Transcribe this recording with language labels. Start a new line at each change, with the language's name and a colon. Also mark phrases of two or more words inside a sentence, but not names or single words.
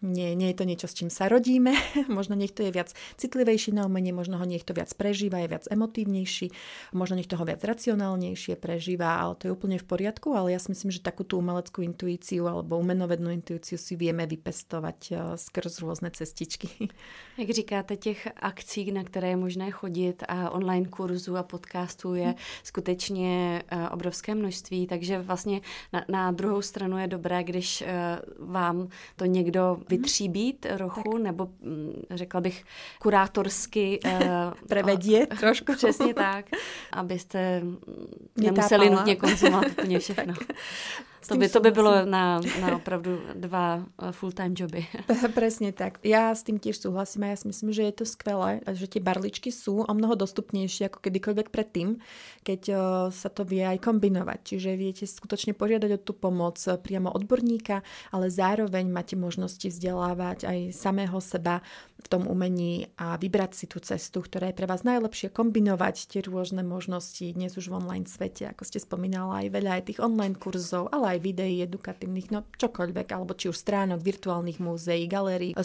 Slovak: Nie je to niečo, s čím sa rodíme. Možno niekto je viac citlivejší na umenie, možno ho niekto viac prežíva, je viac emotívnejší, možno niekto ho viac racionálnejšie prežíva, ale to je úplne v poriadku, ale ja si myslím, že takú tú umeleckú intuíciu alebo umenovednú intuíciu si vieme vypestovať skrz rôzne cestičky.
Czech: Jak říkáte, těch akcí, na které je možné chodit a online kurzů a podcastů je skutečně obrovské množství, takže vlastně na druhou stranu je dobré, když vám to někdo vytříbí trochu, nebo řekla bych kurátorsky
Slovak: prevedie trošku.
Czech: Přesně tak, abyste nemuseli nutně konzumovat úplně všechno. To by bylo na opravdu 2 full-time joby.
Slovak: Presne tak. Ja s tým tiež súhlasím a ja si myslím, že je to skvelé, že tie barličky sú o mnoho dostupnejšie ako kedykoľvek predtým, keď sa to vie aj kombinovať. Čiže viete skutočne požiadať o tú pomoc priamo odborníka, ale zároveň máte možnosti vzdelávať aj samého seba v tom umení a vybrať si tú cestu, ktorá je pre vás najlepšie, kombinovať tie rôzne možnosti dnes už v online svete, ako ste spomínala, aj veľa aj tých online kurzov, ale aj videí edukatívnych, no čokoľvek, alebo či už stránok, virtuálnych múzeí, galérií.